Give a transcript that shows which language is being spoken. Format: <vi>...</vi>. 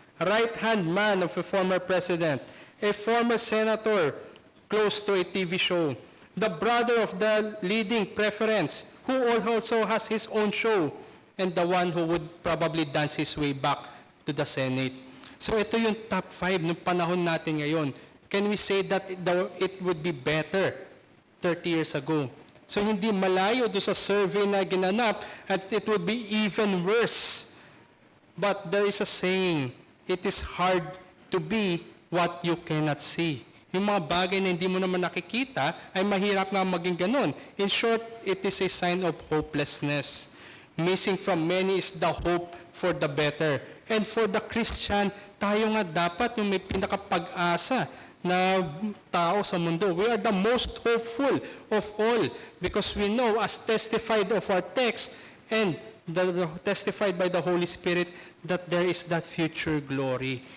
<en>Right-hand man of a former president. A former senator close to a TV show. The brother of the leading preference, who also has his own show. And the one who would probably dance his way back to the Senate.</en> <tl>So ito yung top 5 ng panahon natin ngayon.</tl> <en>Can we say that it would be better 30 years ago?</en> <tl>So hindi malayo doon sa survey na ginanap at</tl> <en>it would be even worse. But there is a saying, it is hard to be what you cannot see.</en> <tl>Yung mga bagay na hindi mo naman nakikita ay mahirap nga maging ganun.</tl> <en>In short, it is a sign of hopelessness. Missing from many is the hope for the better. And for the Christian,</en> <tl>tayo nga dapat yung may pinakapag-asa na tao sa mundo.</tl> <en>We are the most hopeful of all because we know, as testified of our text and testified by the Holy Spirit, that there is that future glory.</en>